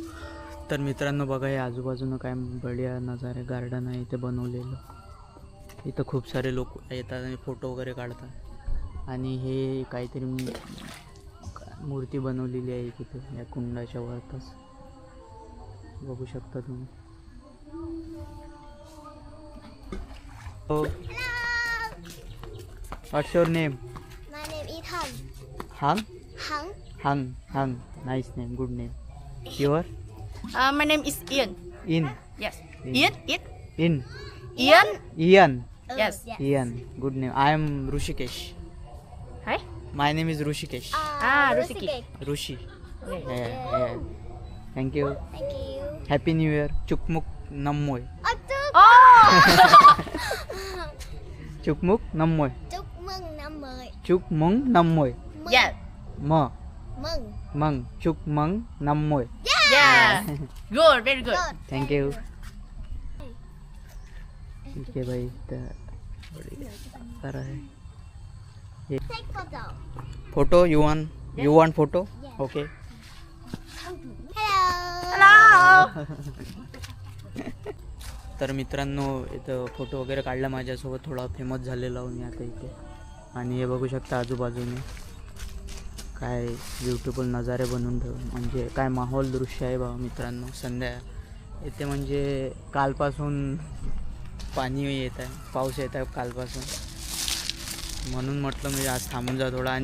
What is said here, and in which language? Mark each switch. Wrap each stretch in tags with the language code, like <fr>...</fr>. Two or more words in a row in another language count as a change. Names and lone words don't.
<mr>तर मित्रांनो बघा, हे आजूबाजूनं काय</mr> <hi>बढिया नजारे</hi> <mr>गार्डन आहे इथे बनवलेलं. इथं खूप सारे लोक येतात आणि फोटो वगैरे काढतात. आणि हे काहीतरी मूर्ती बनवलेली आहे तिथे या कुंडाच्या वरतच, बघू शकता तुम्ही.</mr> <en>What's your name? My name is Hang. Hang? Hang. Hang. Nice name, good name. Your? My name is Ian. In. Yes. In. Ian? In. Ian? Ian. Yes. Ian. Good name. I am Rushikesh. Hi. My name is Rushikesh. Rushikesh. Rushi. Okay. Yeah. Thank you. Thank you. Happy New Year.</en> <vi>Chukmuk Nammoy.</vi> <en>Oh!</en> <vi>Chukmuk Nammoy. Chúc mừng năm mới. Chukmung Nammoy.</vi> <en>Yeah.</en> <vi>Mừng. Mung. Chukmung Nammoy.</vi> <en>Yeah. Good. Very good. Thank you.</en> <hi>ठीक है भाई.</hi> <mr>तर आहे</mr> <en>Take photo. Photo. You want photo? Yeah. ओके. Hello.</en> <mr>तर मित्रांनो, इथं फोटो वगैरे काढला माझ्यासोबत. थोडा फेमस झालेला मी आता इथे. आणि हे बघू शकता आजूबाजूने काय ब्युटिफुल नजारे बनवून ठेवून, म्हणजे काय माहोल दृश्य आहे बघा मित्रांनो. संध्या इथे म्हणजे कालपासून पाणी येत आहे, पाऊस येत आहे कालपासून, म्हणून म्हटलं म्हणजे आज थांबून जा थोडा.</mr>